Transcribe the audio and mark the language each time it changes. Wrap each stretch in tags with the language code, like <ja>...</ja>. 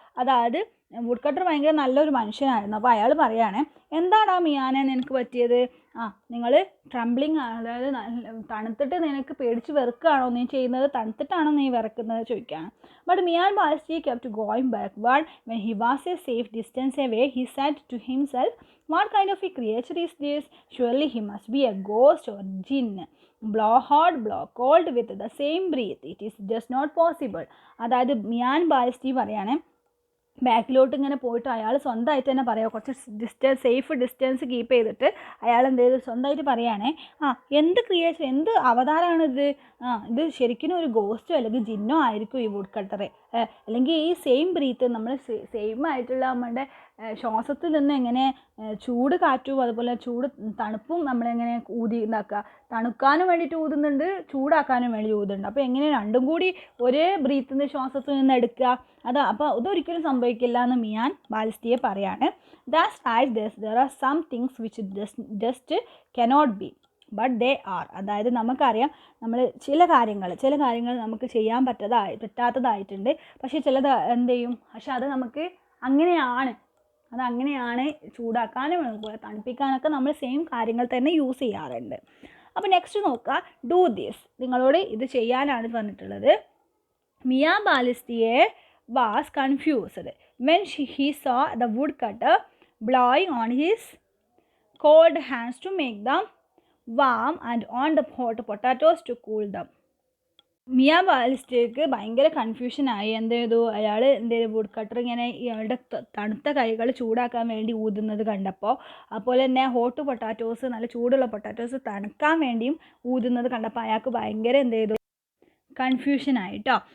<ml>അതായത് would cutter ഭയങ്കര നല്ലൊരു മനുഷ്യനായിരുന്നു. അപ്പോൾ അയാൾ പറയാണ്, എന്താടാ മിയാനെ നിനക്ക് പറ്റിയത്, നിങ്ങൾ ട്രംബ്ലിങ്, അതായത് തണുത്തിട്ട് നിനക്ക് പേടിച്ച് വെറുക്കുകയാണോ നീ ചെയ്യുന്നത്, തണുത്തിട്ടാണോ നീ വിറക്കുന്നത് ചോദിക്കുകയാണ്.</ml> <en>But Mian Balasti kept going backward. When he was a safe distance away, he said to himself, what kind of a creature is this? Surely he must be a ghost or jinn. Blow hot, blow cold with the same breath. It is just not possible.</en> <ml>അതായത് മിയാൻ ബാലസ്റ്റി പറയാണ്, ബാക്കിലോട്ട് ഇങ്ങനെ പോയിട്ട് അയാൾ സ്വന്തമായിട്ട് തന്നെ പറയുക, കുറച്ച് സേഫ് ഡിസ്റ്റൻസ് കീപ്പ് ചെയ്തിട്ട് അയാൾ എന്ത് ചെയ്ത് സ്വന്തമായിട്ട് പറയുകയാണേ, എന്ത് ക്രിയേഷൻ, എന്ത് അവതാരമാണിത്, ഇത് ശരിക്കും ഒരു ഗോസ്റ്റോ അല്ലെങ്കിൽ ജിന്നോ ആയിരിക്കും ഈ വുഡ് കട്ടറെ, അല്ലെങ്കിൽ ഈ സെയിം ബ്രീത്ത് നമ്മൾ സെയിം ആയിട്ടുള്ള നമ്മുടെ ശ്വാസത്തിൽ നിന്ന് എങ്ങനെ ചൂട് കാറ്റും അതുപോലെ ചൂട് തണുപ്പും നമ്മളെങ്ങനെ ഉണ്ടാക്കുക, തണുക്കാനും വേണ്ടിയിട്ട് ഊതുന്നുണ്ട്, ചൂടാക്കാനും വേണ്ടി ഊതുന്നുണ്ട്, അപ്പോൾ എങ്ങനെ രണ്ടും കൂടി ഒരേ ബ്രീത്തിൻ്റെ ശ്വാസത്തിൽ നിന്ന് എടുക്കുക, അപ്പോൾ ഇതൊരിക്കലും സംഭവിക്കില്ല എന്ന് മിയാൻ ബാലസ്റ്റിയെ പറയാണ്.</ml> <en>That's right, there are some things which just cannot be but they are.</en> <ml>അതായത് നമുക്കറിയാം, നമ്മൾ ചില കാര്യങ്ങൾ നമുക്ക് ചെയ്യാൻ പറ്റാത്തതായിട്ടുണ്ട്, പക്ഷേ ചിലത് എന്ത് ചെയ്യും, പക്ഷെ അത് നമുക്ക് അങ്ങനെയാണ് ചൂടാക്കാനും തണുപ്പിക്കാനൊക്കെ നമ്മൾ സെയിം കാര്യങ്ങൾ തന്നെ യൂസ് ചെയ്യാറുണ്ട്. അപ്പോൾ നെക്സ്റ്റ് നോക്കുക,</ml> <en>do this,</en> <ml>നിങ്ങളോട് ഇത് ചെയ്യാനാണ് പറഞ്ഞിട്ടുള്ളത്.</ml> <en>മിയാൻ ബാലസ്റ്റിയെ was confused when he saw the woodcutter blowing on his cold hands to make them warm and on the hot potatoes to cool them.</en> <ml>Mian ബാലസ്റ്റിക്ക് ഭയങ്കര കൺഫ്യൂഷനായി. എന്ത് ചെയ്തു, അയാൾ എന്ത് ചെയ്തു, വുഡ് കട്ടർ ഇങ്ങനെ ഇയാളുടെ തണുത്ത കൈകൾ ചൂടാക്കാൻ വേണ്ടി ഊതുന്നത് കണ്ടപ്പോൾ, അതുപോലെ തന്നെ ഹോട്ട് പൊട്ടാറ്റോസ്, നല്ല ചൂടുള്ള പൊട്ടാറ്റോസ് തണുക്കാൻ വേണ്ടിയും ഊതുന്നത് കണ്ടപ്പോൾ അയാൾക്ക് ഭയങ്കര എന്ത് ചെയ്തു, കൺഫ്യൂഷൻ ആയിട്ടോ.</ml>